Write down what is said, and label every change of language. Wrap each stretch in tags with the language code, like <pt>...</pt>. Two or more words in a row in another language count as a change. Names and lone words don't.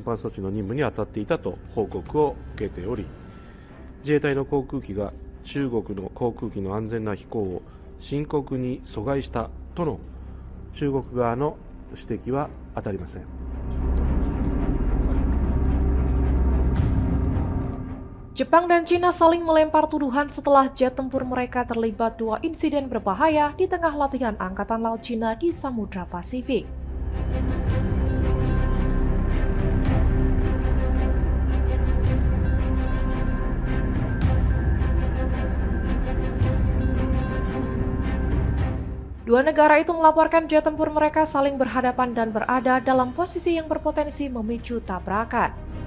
<ja>犯措置の任務に当たっていたと報告を受けており、自衛隊の航空機が中国の航空機の安全な飛行を深刻に阻害したとの中国側の指摘は当たりません。</ja> <id>Jepang dan Cina saling melempar tuduhan setelah jet tempur mereka terlibat 2 insiden berbahaya di tengah latihan Angkatan Laut Cina di Samudra Pasifik. Dua negara itu melaporkan jet tempur mereka saling berhadapan dan berada dalam posisi yang berpotensi memicu tabrakan.</id>